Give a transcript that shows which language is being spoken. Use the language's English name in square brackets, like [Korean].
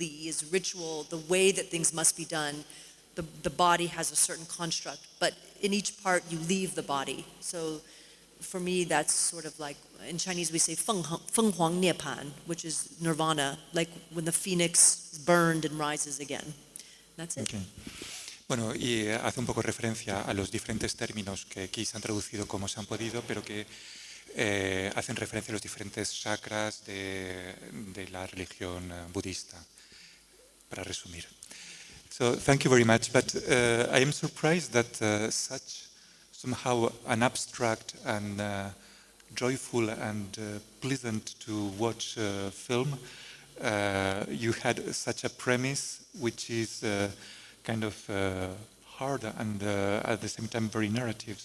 [English] Li is ritual, the way that things must be done. The body has a certain construct, but in each part you leave the body. So for me, that's sort of like, in Chinese we say [Chinese] feng huang nipan, [English] which is nirvana, like when the phoenix is burned and rises again. That's it. Okay. [Spanish] Bueno, y hace un poco referencia a los diferentes términos que aquí se han traducido como se han podido, pero que hacen referencia a los diferentes chakras de la religión budista, para resumir. [English] So thank you very much, but I am surprised that such somehow an abstract and joyful and pleasant to watch film, you had such a premise which is kind of hard and at the same time very narrative.